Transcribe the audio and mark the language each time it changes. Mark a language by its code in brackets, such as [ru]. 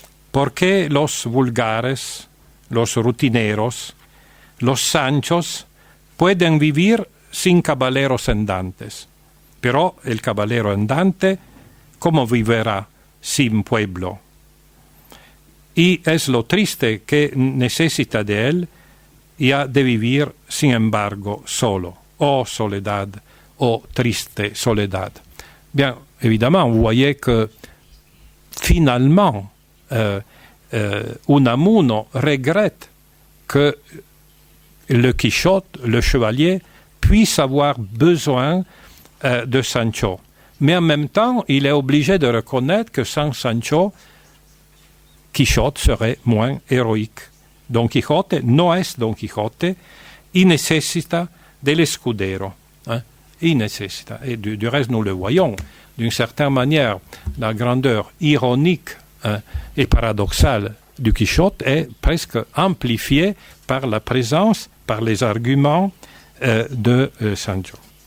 [es] ¿Por qué los vulgares, los rutineros, los Sanchos pueden vivir sin caballeros andantes? Pero el caballero andante, ¿cómo vivirá sin pueblo? Y es lo triste que necesita de él y ha de vivir, sin embargo, solo. Oh soledad, oh triste soledad. [fr] Bien, évidemment, vous voyez que finalement, Unamuno regrette que le Quichotte, le chevalier, puisse avoir besoin de Sancho. Mais en même temps, il est obligé de reconnaître que sans Sancho, Quichotte serait moins héroïque. [es] Don Quijote no es Don Quijote, y necesita del escudero. Y necesita. [fr] Et du reste, nous le voyons. D'une certaine manière, la grandeur ironique et paradoxale du Quichotte est presque amplifiée par la présence, par les arguments de Sancho.